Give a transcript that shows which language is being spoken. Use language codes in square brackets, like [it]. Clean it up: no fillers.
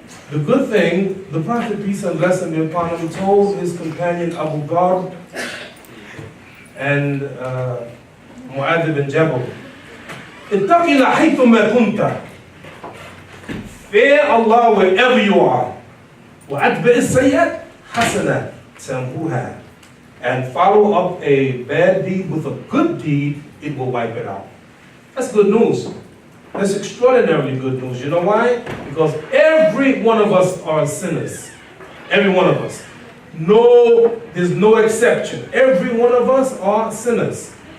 [en] The good thing, the Prophet, peace and blessing be upon him, told his companion Abu Dhar and Mu'adh bin Jabal, [ar] اتق الله حيثما كنت. [en] Fear Allah wherever you are. [ar] وأتبع السيئات حسنة تمحوها. [en] And follow up a bad deed with a good deed, it will wipe it out. That's good news. That's extraordinarily good news. You know why? Because every one of us are sinners. Every one of us. No, there's no exception. Every one of us are sinners.